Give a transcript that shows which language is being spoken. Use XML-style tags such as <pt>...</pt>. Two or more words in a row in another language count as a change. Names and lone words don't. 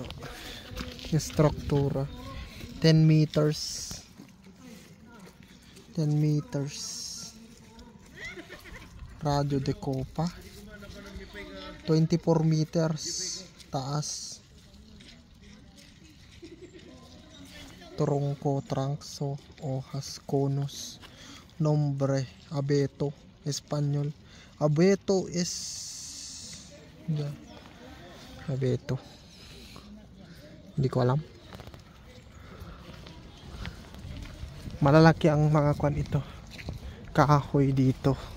<tl>Yung struktura</tl> <es>10 meters 10 meters radio de copa, 24 meters taas, tronco, transo, hojas, conos, nombre, abeto, Espanyol.</es> <tl>Abeto is abeto, hindi ko alam. Malalaki ang mga kwan ito, kahoy dito.</tl>